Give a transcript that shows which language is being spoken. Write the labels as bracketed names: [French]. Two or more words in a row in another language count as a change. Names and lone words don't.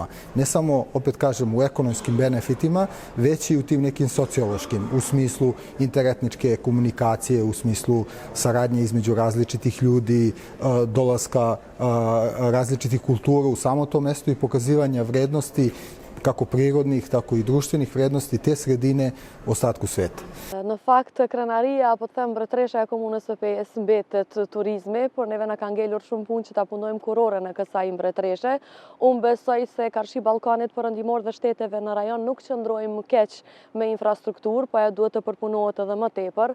[Serbian] Ne samo, opet kažem, u ekonomskim benefitima, već i u tim nekim sociološkim, u smislu interetničke komunikacije, u smislu saradnje između različitih ljudi, dolaska različitih kultura u samo to mesto i pokazivanja vrednosti kako prirodnih, tako i društvenih vrednosti te sredine ostatku sveta. [Albanian] Në fakt, krenaria, po të them mbretëresha e komunës së Pejës mbetet turizmi, por neve na ka ngelur shumë punë që ta punojmë kurore në kësaj mbretëreshe. Unë besoj se Karshi Ballkanit perëndimor dhe shteteve në rajon nuk qëndrojmë keq me infrastrukturë, po ajo duhet të përpunohet edhe më tepër.